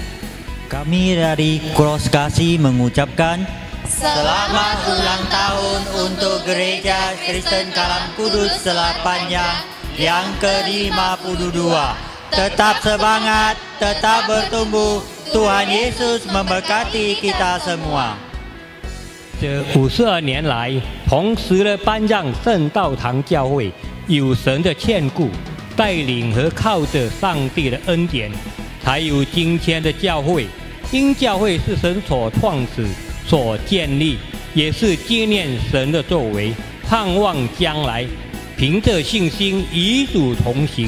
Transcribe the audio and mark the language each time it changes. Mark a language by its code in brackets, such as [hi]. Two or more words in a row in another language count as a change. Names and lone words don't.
[id] Kami dari Cross Kasih mengucapkan selamat ulang tahun untuk Gereja Kristen Kalam Kudus Selat Panjang yang ke-52. Tetap semangat, tetap bertumbuh. Tuhan Yesus memberkati kita semua. [zh] 这52年来，同时的颁奖圣道堂教会有神的眷顾、带领和靠着上帝的恩典，才有今天的教会。因教会是神所创始、所建立，也是纪念神的作为，盼望将来凭着信心与主同行。